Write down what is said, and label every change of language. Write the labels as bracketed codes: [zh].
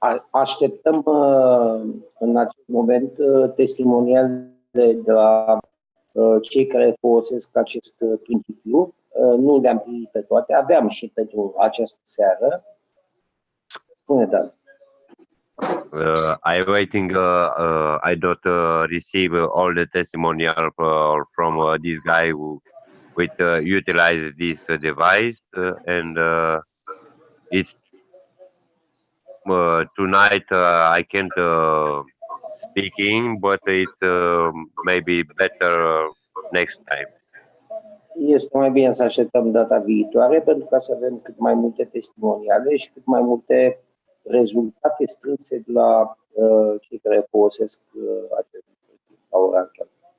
[ro] Așteptăm în acest moment testimoniale de la cei care folosesc acest principiu. Nu le-am primit pe toate, aveam și pentru această seară. Spune, Dan. [en] I'm waiting. I don't receive all the testimonial from this guy who utilize this device, and it's tonight. I can't speaking, but it maybe better next time. [ro] Este mai bine să așteptăm data viitoare pentru ca să avem cât mai multe testimoniale și cât mai multe rezultate strânse de la cei care folosesc acest dispozitiv la ora actuală.